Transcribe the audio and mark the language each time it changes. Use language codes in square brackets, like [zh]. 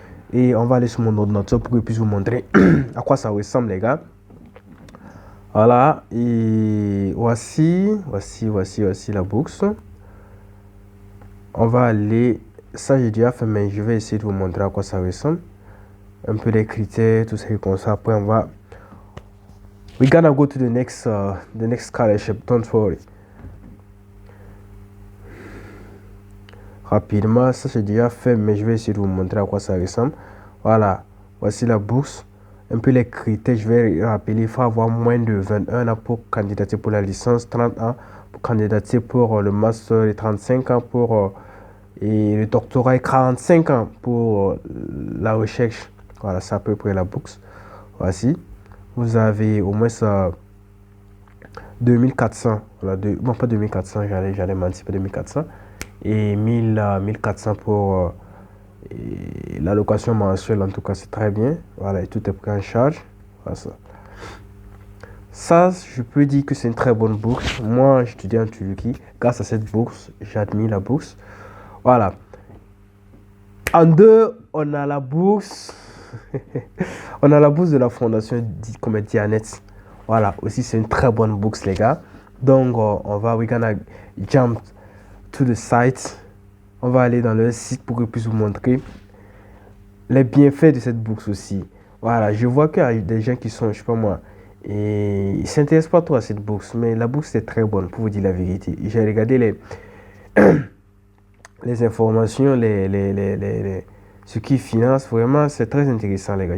[fr] Et on va aller sur mon ordinateur pour que je puisse vous montrer à quoi ça ressemble, les gars. Voilà, et voici la bourse. On va aller, ça j'ai déjà fait, mais je vais essayer de vous montrer à quoi ça ressemble. Un peu des critères, tout ça comme ça. [en] Après, we're gonna go to the next scholarship, don't worry. [fr] Rapidement, ça j'ai déjà fait, mais je vais essayer de vous montrer à quoi ça ressemble. Voilà, voici la bourse. Un peu les critères, je vais rappeler, il faut avoir moins de 21 ans pour candidater pour la licence, 30 ans pour candidater pour le master et 35 ans pour le doctorat et 45 ans pour la recherche. Voilà, c'est à peu près la bourse. Voici, vous avez au moins 2400, voilà, non pas 2400, j'allais mentir, pas 2400, et 1400 pour l'allocation mensuelle. En tout cas, c'est très bien. Voilà, et tout est pris en charge. Voilà ça. Ça, je peux dire que c'est une très bonne bourse. Moi, j'étudie en Turquie. Grâce à cette bourse, j'ai admis la bourse. Voilà. En deux, on a la bourse. On a la bourse de la fondation comme Dianet. Voilà, aussi c'est une très bonne bourse, les gars. [en] Donc, we're gonna jump to the site. [fr] On va aller dans le site pour que je puisse vous montrer les bienfaits de cette bourse aussi. Voilà, je vois qu'il y a des gens qui sont, je sais pas moi, et ils ne s'intéressent pas trop à cette bourse, mais la bourse est très bonne, pour vous dire la vérité. J'ai regardé les informations, ce qui finance, vraiment, c'est très intéressant, les gars.